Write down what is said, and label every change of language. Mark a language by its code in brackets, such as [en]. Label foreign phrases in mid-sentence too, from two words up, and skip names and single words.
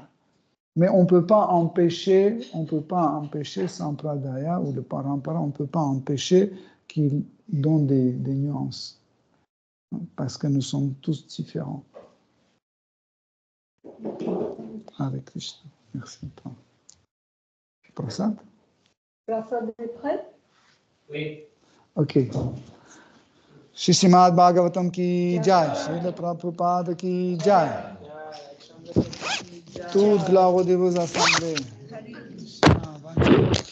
[fr] Mais on ne peut pas empêcher sampradaya ou le parampara, on ne peut pas empêcher qu'il donne des nuances. Parce que nous sommes tous différents. Avec Krishna. Merci à toi. Prasad? Prasad est prêt? Oui. Ok. [hi] श्री श्रीमद् भागवतम् की जय, श्रील प्रभुपाद की जय. [fr] Toute gloire aux dévots assemblés.